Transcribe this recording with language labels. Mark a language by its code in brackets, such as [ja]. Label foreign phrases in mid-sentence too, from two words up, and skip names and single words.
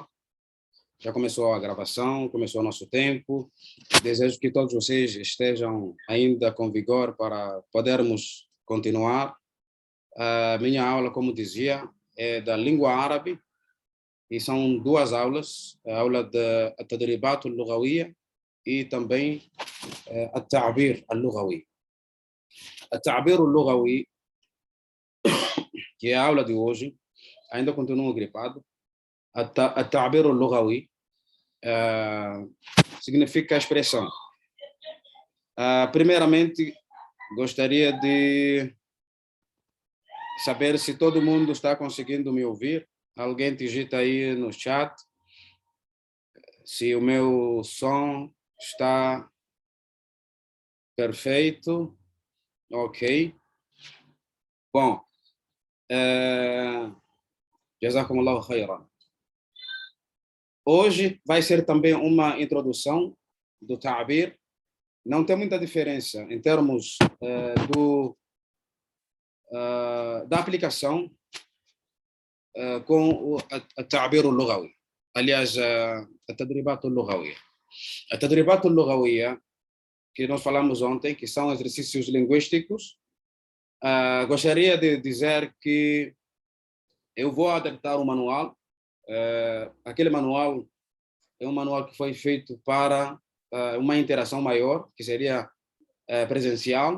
[pt] Já começou a gravação, começou o nosso tempo. Desejo que todos vocês estejam ainda com vigor para podermos continuar. A minha aula, como dizia, é da língua árabe e são duas aulas, a aula de [ar] التدريبات اللغوية [pt] e também [ar] التعبير اللغوي. التعبير اللغوي, [pt] que é a aula de hoje, ainda continuo gripado. [ar] التعبير اللغوي [pt] significa expressão. Primeiramente, gostaria de saber se todo mundo está conseguindo me ouvir. Alguém digita aí no chat se o meu som está perfeito. Ok. Bom, [ar] جزاكم الله خيرا. [pt] Hoje vai ser também uma introdução do ta'bir. Não tem muita diferença em termos da aplicação com o [ar] التعبير اللغوي. [pt] Aliás, [ar] التدريبات اللغوية. التدريبات اللغوية [pt] que nós falamos ontem, que são exercícios linguísticos, gostaria de dizer que eu vou adaptar o manual. Aquele manual é um manual que foi feito para uma interação maior, que seria presencial.